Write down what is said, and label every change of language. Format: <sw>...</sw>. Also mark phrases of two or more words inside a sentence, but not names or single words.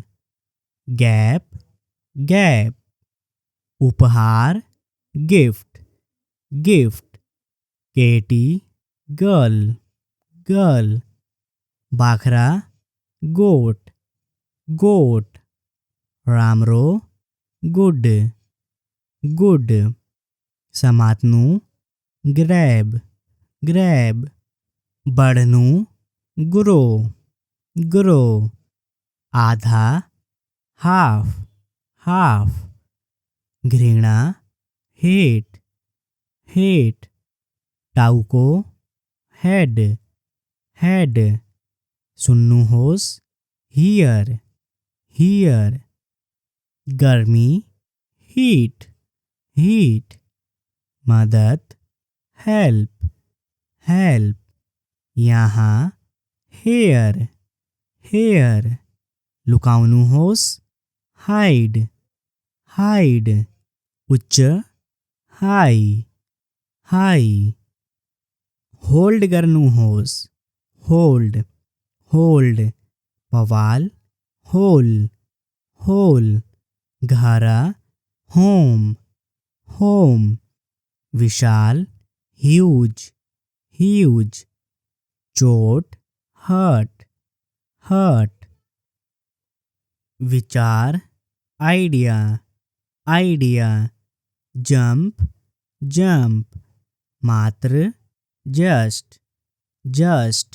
<en>gap, gap, उपहार, gift, gift, केटी, girl, girl, बाखरा, goat, goat, रामरो, good, good, समातनु, grab, grab, बढ़नु, grow, grow, आधा, half, half, घृणा, hate, hate, टाउको, head, head,</en> <ne>सुन्नु होस,</ne> <en>hear, hear, गर्मी, heat, heat, मदद, help, help, यहाँ, here, here,</en> <ne>लुकाउनु होस,</ne> <en>hide, hide, उच्च, high, high,</en> <ne>होल्ड करनु होस,</ne> <en>hold, hold, पवाल, hole, hole, घरा, home, home, विशाल huge huge। चोट hurt hurt। विचार idea idea। jump jump। मात्र just just।</en>